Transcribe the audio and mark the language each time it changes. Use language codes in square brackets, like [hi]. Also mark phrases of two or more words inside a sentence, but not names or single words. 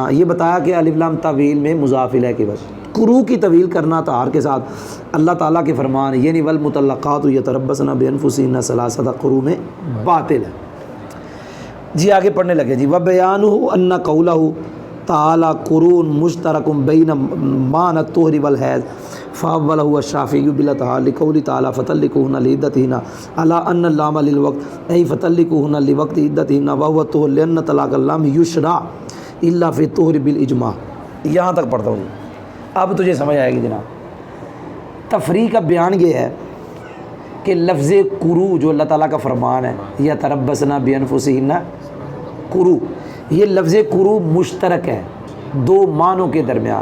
[ur] یہ بتایا کہ الف لام طویل میں مضاف الیہ کے بعد قروء کی طویل کرنا طہار کے ساتھ اللہ تعالیٰ کے فرمان یعنی [ar] والمطلقات یتربصن بانفسہن ثلاثۃ قروء [ur] میں باطل ہے. جی آگے پڑھنے لگے. [ar] جی وبیانہ ان قولہ تعالیٰ قروء مشترک بین معنی الطہر والحیض فاولہ الشافعی بالاطہار لقول تعالیٰ فطلقوہن لعدتہن علی ان اللام للوقت ای فطلقوہن لوقت عدتہن وہو الطہر لأن طلاق اللام یشرع الا فی الطہر بالاجماع. [ur] یہاں تک پڑھتا ہوں. اب تجھے سمجھ آئے گی جناب. تفریق کا بیان یہ ہے کہ لفظ قروء جو اللہ تعالیٰ کا فرمان ہے [ar] یتربصن بانفسہن قروء، [ur] یہ لفظ قروء مشترک ہے 2 معنوں کے درمیان.